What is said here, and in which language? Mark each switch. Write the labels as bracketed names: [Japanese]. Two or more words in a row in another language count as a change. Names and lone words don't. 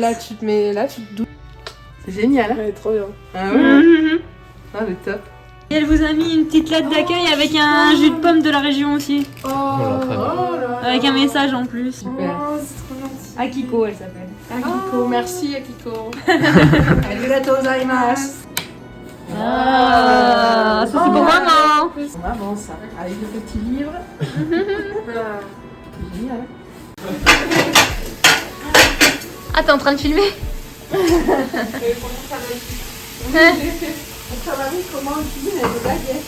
[French] Là, tu te mets là, tu te douches. C'est génial. Ouais, trop bien. Ah ouais. Mhm. Ah, le top. Et elle vous a mis une petite lettre d'accueil avec un jus de pomme de la région aussi. Oh, là. Avec un message en plus. Super. Oh, c'est trop gentil. Akiko elle s'appelle. Akiko, merci Akiko. [Japanese] ありがとうございます. [French] Ah, ça c'est pour maman. On avance hein, avec le petit livre. Ah. C'est génial. Ah t'es en train de filmer? Ça m'a mis comment cuisiner avec des baguettes.